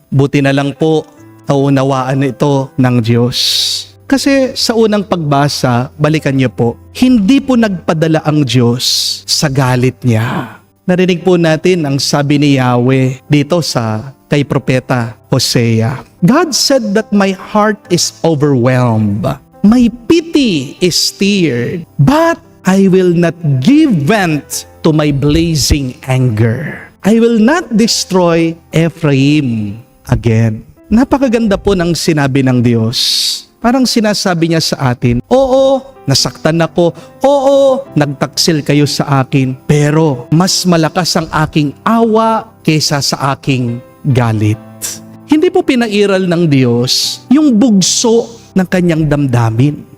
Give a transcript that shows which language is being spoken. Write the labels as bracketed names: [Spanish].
[Filipino] Buti na lang po, naunawaan ito ng Diyos. Kasi sa unang pagbasa, balikan niyo po, hindi po nagpadala ang Diyos sa galit niya. Narinig po natin ang sabi ni Yahweh dito sa kay Propeta Hosea. [English] God said that my heart is overwhelmed. My pity is stirred. But I will not give vent to my blazing anger. I will not destroy Ephraim again. [Filipino] Napakaganda po ng sinabi ng Diyos. Parang sinasabi niya sa atin, oo, nasaktan ako. Oo, nagtaksil kayo sa akin. Pero mas malakas ang aking awa kaysa sa aking galit. Hindi po pinairal ng Diyos yung bugso ng kanyang damdamin.